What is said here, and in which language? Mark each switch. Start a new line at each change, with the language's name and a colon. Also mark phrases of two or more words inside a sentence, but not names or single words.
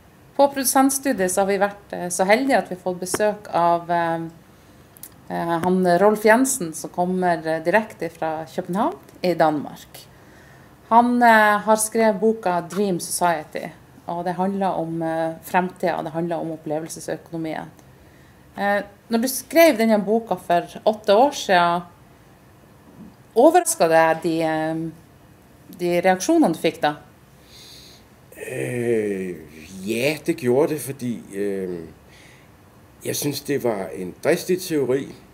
Norwegian: På produsentstudiet så har vi vært så heldige at vi har fått besøk av han Rolf Jensen, som kommer direkte fra København i Danmark. Han har skrevet boka Dream Society, og det handler om fremtiden, det handler om opplevelsesøkonomien. Når du skrev denne boka for 8 år siden, overrasket det de reaktionerne du fik da?
Danish: Ja, det gjorde det, fordi jeg synes, det var en dristig teori.